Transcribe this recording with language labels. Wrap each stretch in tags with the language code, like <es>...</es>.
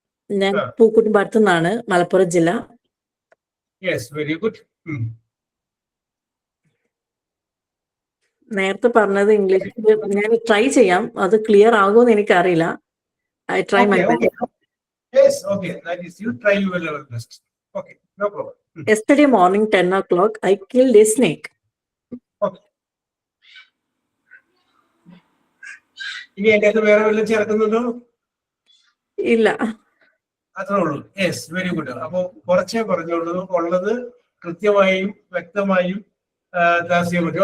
<ml>ഞാൻ പൂക്കുട്ടിമ്പടത്തു നിന്നാണ്, മലപ്പുറം ജില്ല.</ml> <en>Yes, very good.</en> <ml>നേരത്തെ പറഞ്ഞത് ഇംഗ്ലീഷിൽ ഞാൻ ട്രൈ ചെയ്യാം, അത് ക്ലിയർ ആകുമെന്ന് എനിക്കറിയില്ല.</ml> <en>I try my best. Yes, okay. That is, you try your level best. Okay, no problem. Yesterday morning 10 o'clock I killed a snake. Okay.</en> <ml>ഇനി എന്റെ അത് വേറെ വല്ലതും ചേർക്കുന്നുണ്ടോ? ഇല്ല. അത്രേ ഉള്ളൂ.</ml> <en>Yes, very good.</en> <ml>അപ്പൊ കുറച്ചേ പറഞ്ഞുള്ളൂ, ഉള്ളത് കൃത്യമായും വ്യക്തമായും താസിയ പറ്റി.</ml>